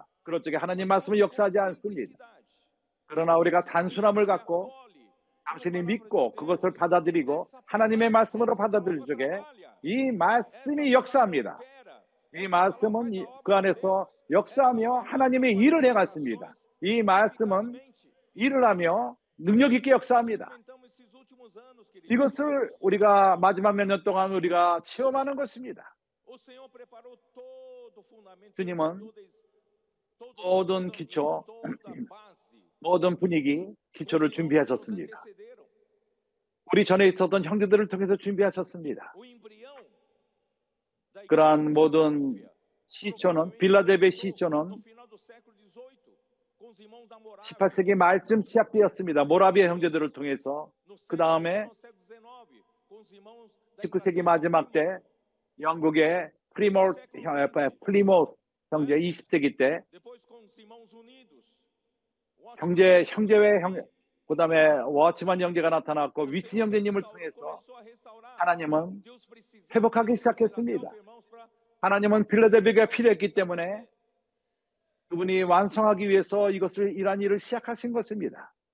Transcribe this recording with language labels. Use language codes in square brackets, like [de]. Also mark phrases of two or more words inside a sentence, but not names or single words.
[ko] 그럴 적에 하나님 말씀은 역사하지 않습니다. 그러나 우리가 단순함을 갖고 당신이 믿고 그것을 받아들이고 하나님의 말씀으로 받아들일 적에 이 말씀이 역사합니다. 이 말씀은 그 안에서 역사하며 하나님의 일을 행했습니다. 이 말씀은 일을 하며 능력 있게 역사합니다. [pt] próximos anos, queridos, [ko] 이것을 우리가 마지막 몇 년 동안 우리가 체험하는 것입니다. [pt] o Senhor preparou todo o fundamento, [ko] 주님은 [pt] todo [ko] 모든 [pt] ambiente, [ko] 기초, [pt] toda base. [ko] 모든 분위기, 기초를 [pt] Os irmãos que nos [ko] 준비하셨습니다. [pt] antecederam, [ko] 우리 전에 있었던 형제들을 통해서 준비하셨습니다. [pt] o embrião da igreja [ko] 그러한 [pt] de [ko] 모든 [pt] Filadélfia, [ko] 시초는 [pt] provavelmente [ko] 빌라델베 [pt] começou [ko] 시초는 [pt] no final do século XVIII, com os irmãos da Morávia. [ko] 18세기 말쯤 시작되었습니다. 모라비아 형제들을 통해서. 그 다음에 [pt] No século XIX, com os irmãos da [ko] 19세기 [pt] Inglaterra, [ko] 마지막 때 영국의 플리모스 형제 20세기 때 [pt] depois com os irmãos unidos, [ko] 형제회 그 다음에 워치만 형제가 나타났고 위튼 형제님을 통해서 하나님은 회복하기 시작했습니다. 하나님은 필라델피아가 필요했기 때문에 그분이 완성하기 위해서 이러한 일을 시작하신 것입니다.